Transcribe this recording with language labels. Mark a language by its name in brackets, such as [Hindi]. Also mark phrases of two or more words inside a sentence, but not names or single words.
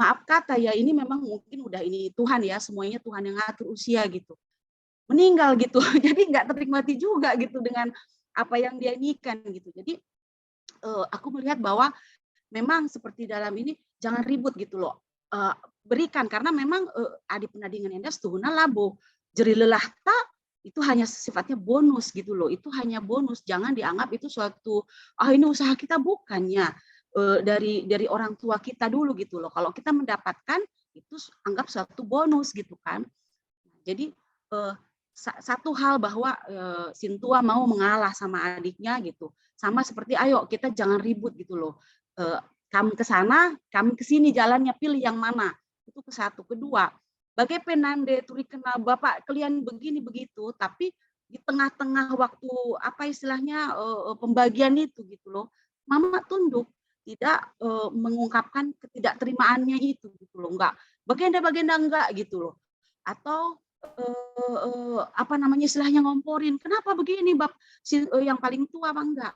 [Indonesian] maaf kata ya, ini memang mungkin udah ini Tuhan ya, semuanya Tuhan yang ngatur usia gitu. Meninggal gitu. Jadi nggak ternikmati juga gitu dengan apa yang dia inikan gitu. Jadi aku melihat bahwa memang seperti dalam ini jangan ribut gitu loh. Berikan karena memang [Batak Karo] adi penadingan endas tuhuna labo. [Indonesian] Jeri lelah tak itu hanya sifatnya bonus gitu loh. Itu hanya bonus, jangan dianggap itu suatu ini usaha kita, bukannya dari orang tua kita dulu gitu loh. Kalau kita mendapatkan itu anggap suatu bonus gitu kan. Jadi satu hal bahwa Sintua mau mengalah sama adiknya gitu. Sama seperti ayo kita jangan ribut gitu loh. Kamu ke sana, kami ke sini, jalannya pilih yang mana. Itu ke satu. Kedua, [Batak Karo] bagai penande turi kena [Indonesian] Bapak kalian begini begitu, tapi di tengah-tengah waktu apa istilahnya pembagian itu gitu loh. Mama tunduk, tidak mengungkapkan ketidakterimaannya itu gitu loh, enggak. Bagenda enggak gitu loh. Atau apa namanya istilahnya ngomporin, kenapa begini bab yang paling tua apa enggak.